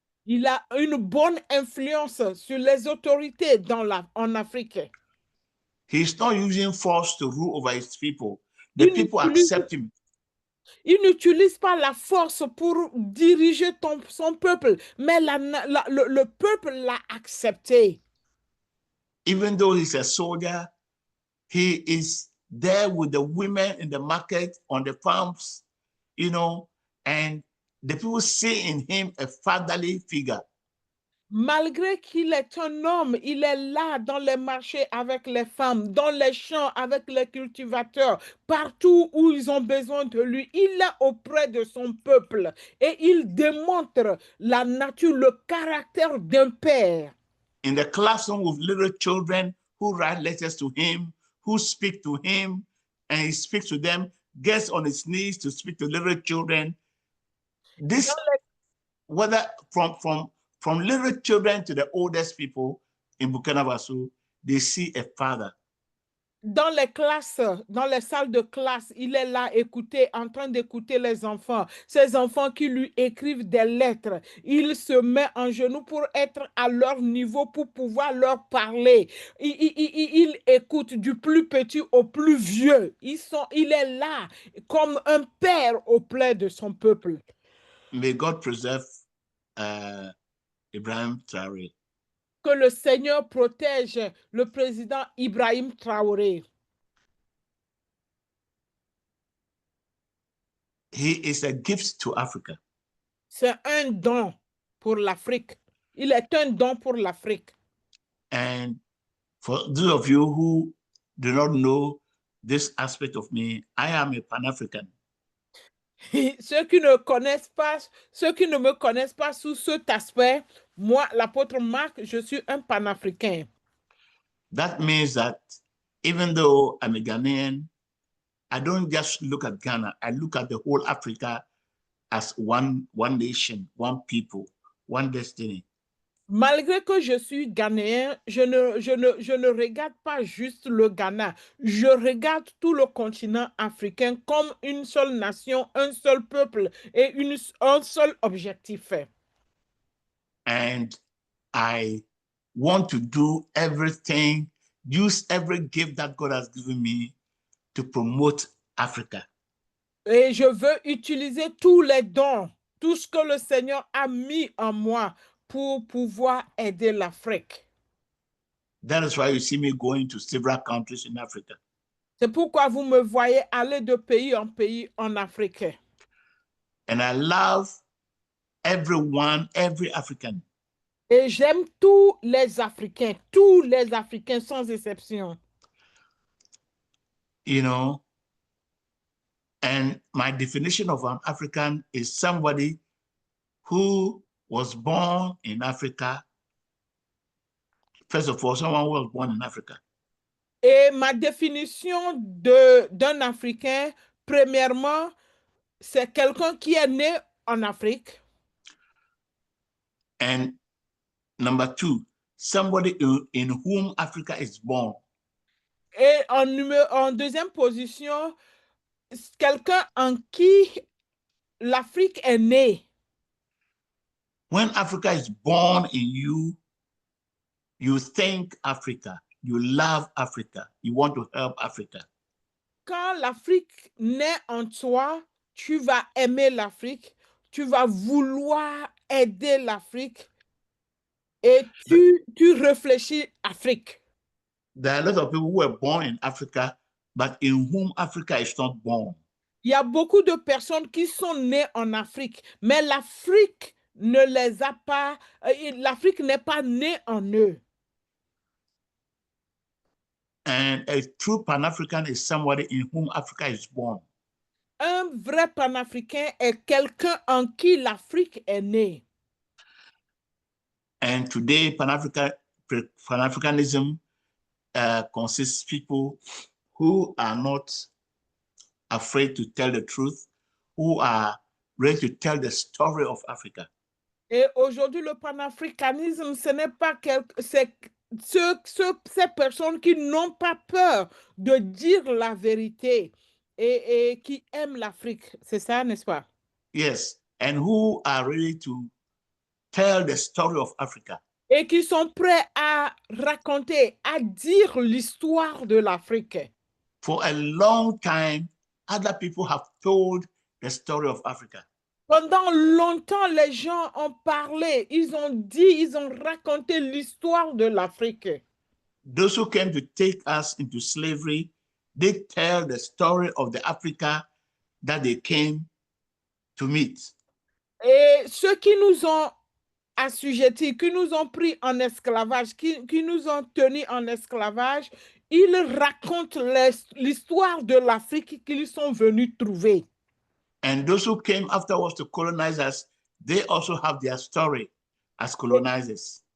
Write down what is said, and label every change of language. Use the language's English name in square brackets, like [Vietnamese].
[French] Il a une bonne influence sur les autorités en Afrique. [English] He's not using force to rule over his people. The people accept him. [French] Il n'utilise pas la force pour diriger son peuple, mais le peuple l'a accepté. [English] Even though he's a soldier, he is there with the women in the market, on the farms, you know, and the people see in him a fatherly figure. [French] Malgré qu'il est un homme, il est là dans les marchés avec les femmes, dans les champs avec les cultivateurs, partout où ils ont besoin de lui. Il est auprès de son peuple et il démontre la nature, le caractère d'un père. [English] In the classroom with little children who write letters to him, who speak to him, and he speaks to them, gets on his knees to speak to little children. This, whether from little children to the oldest people in Burkina Faso, they see a father. [French] Dans les classes, dans les salles de classe, il est là en train d'écouter les enfants. Ces enfants qui lui écrivent des lettres. Il se met en genoux pour être à leur niveau, pour pouvoir leur parler. Il écoute du plus petit au plus vieux. Il est là comme un père auprès de son peuple. [English] May God preserve Ibrahim Traoré. [French] Que le Seigneur protège le président Ibrahim Traoré. [English] He is a gift to Africa. [French] C'est un don pour l'Afrique. Il est un don pour l'Afrique. [English] And for those of you who do not know this aspect of me, I am a Pan-African. [French] Ceux qui ne connaissent pas, ceux qui ne me connaissent pas sous cet aspect, moi, l'apôtre Marc, je suis un panafricain. [English] That means that even though I'm a Ghanaian, I don't just look at Ghana, I look at the whole Africa as one nation, one people, one destiny. [French] Malgré que je suis ghanéen, je ne regarde pas juste le Ghana. Je regarde tout le continent africain comme une seule nation, un seul peuple et un seul objectif. [English] And I want to do everything, use every gift that God has given me to promote Africa. [French] Et je veux utiliser tous les dons, tout ce que le Seigneur a mis en moi pour pouvoir aider l'Afrique. [English] That is why you see me going to several countries in Africa. [French] C'est pourquoi vous me voyez aller de pays en Afrique. [English] And I love everyone, every African. [French] Et j'aime tous les Africains sans exception. [English] You know, and my definition of an African is somebody who was born in Africa. First of all, someone who was born in Africa. [French] Et ma définition d'un Africain, premièrement, c'est quelqu'un qui est né en Afrique. [English] And number two, somebody in whom Africa is born. [French] Et en deuxième position, quelqu'un en qui l'Afrique est née. [English] When Africa is born in you, you think Africa, you love Africa, you want to help Africa. [French] Quand l'Afrique naît en toi, tu vas aimer l'Afrique, tu vas vouloir aider l'Afrique et tu réfléchis Afrique. [English] There are a lot of people who were born in Africa, but in whom Africa is not born. [French] Il y a beaucoup de personnes qui sont nées en Afrique, mais l'Afrique ne les a pas, l'Afrique n'est pas née en eux. [English] And a true Pan-African is somebody in whom Africa is born. [French] Un vrai panafricain est quelqu'un en qui l'Afrique est née. [English] And today, Pan-Africanism consists of people who are not afraid to tell the truth, who are ready to tell the story of Africa. [French] Et aujourd'hui, le panafricanisme, ce n'est pas ces personnes qui n'ont pas peur de dire la vérité et qui aiment l'Afrique. C'est ça, n'est-ce pas? [English] Yes, and who are ready to tell the story of Africa. [French] Et qui sont prêts à raconter, à dire l'histoire de l'Afrique. [English] For a long time, other people have told the story of Africa. [French] Pendant longtemps, les gens ont parlé, ils ont dit, ils ont raconté l'histoire de l'Afrique. [English] Those who came to take us into slavery, they tell the story of the Africa that they came to meet. [French] Et ceux qui nous ont assujettis, qui nous ont pris en esclavage, qui nous ont tenus en esclavage, ils racontent l'histoire de l'Afrique qu'ils sont venus trouver. [English] And those who came afterwards to colonize us, they also have their story as colonizers.